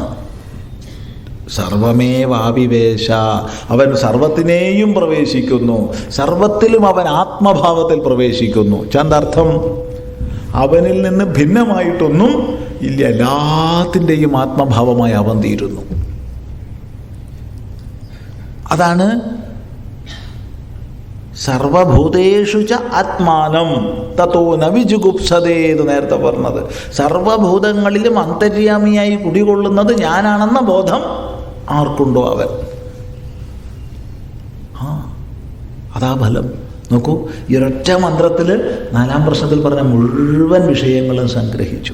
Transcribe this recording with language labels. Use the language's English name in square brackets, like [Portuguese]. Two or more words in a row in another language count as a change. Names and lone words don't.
[Malayalam] സർവമേവാവിവേശ അവൻ സർവത്തിനെയും പ്രവേശിക്കുന്നു, സർവത്തിലും അവൻ ആത്മഭാവത്തിൽ പ്രവേശിക്കുന്നു. ചന്തർത്ഥം അവനിൽ നിന്ന് ഭിന്നമായിട്ടൊന്നും ഇല്ല, എല്ലാത്തിൻ്റെയും ആത്മഭാവമായി അവൻ തീരുന്നു. അതാണ് [Sanskrit] സർവഭൂതേഷു ച ആത്മാനം തതോ ന വിജുഗുപ്സതേ [Malayalam] എന്ന് നേരത്തെ പറഞ്ഞത്. സർവഭൂതങ്ങളിലും അന്തര്യാമിയായി കുടികൊള്ളുന്നത് ഞാനാണെന്ന ബോധം ആർക്കുണ്ടോ അവൻ. അതാ ഫലം. നോക്കൂ, ഈ ഒരൊറ്റ മന്ത്രത്തിൽ 4-ാം പ്രശ്നത്തിൽ പറഞ്ഞ മുഴുവൻ വിഷയങ്ങളും സംഗ്രഹിച്ചു.